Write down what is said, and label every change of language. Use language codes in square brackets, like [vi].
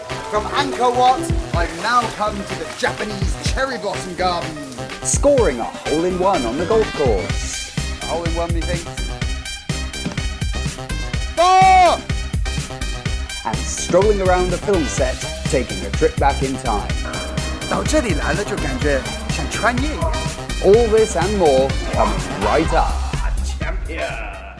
[en] From Angkor Wat, I've now come to the Japanese cherry blossom garden. Scoring a hole-in-one on the golf course. A hole-in-one, methinks. Oh! And strolling around the film set, taking a trip back in time. [zh] 到这里来了就感觉像穿越一样。 [en] All this and more coming right up. Champion.